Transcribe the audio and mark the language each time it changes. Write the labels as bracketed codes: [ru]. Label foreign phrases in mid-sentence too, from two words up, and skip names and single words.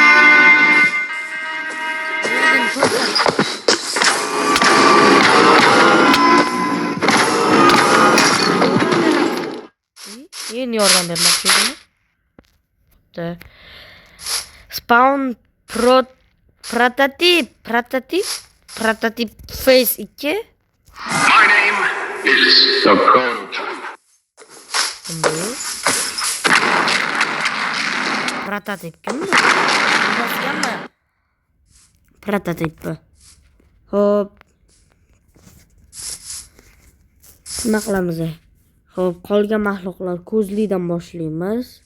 [uz] Yeni yordam bermoqchi edim. [en] Spawn prototip face 2. My name is Dakota. [uz] Prototip kimmi? Prototip. Hop. Nima qilamiz? Hop, qolgan mahluqlar ko'zlidan boshlaymiz.